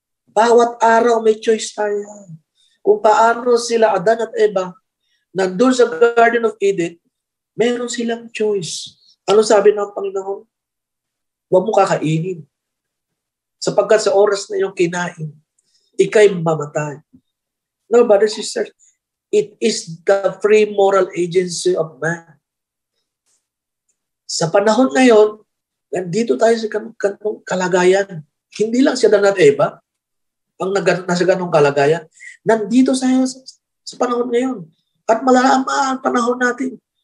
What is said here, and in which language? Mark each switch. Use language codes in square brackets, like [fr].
[tl] Bawat araw may choice tayo. Kung paano sila Adan at Eva nandun sa Garden of Eden, meron silang choice. Ano sabi ng Panginoon? Huwag mo kakainin. Sapagkat sa oras na iyong kinain, ikay mamatay. [en] No, brothers and sisters, it is the free moral agency of man. [tl] Sa panahon ngayon, nandito tayo sa ganong kalagayan. Hindi lang si Adan at Eva ang nasa ganong kalagayan. Nandito tayo sa panahon ngayon. At malalaman ang panahon natin.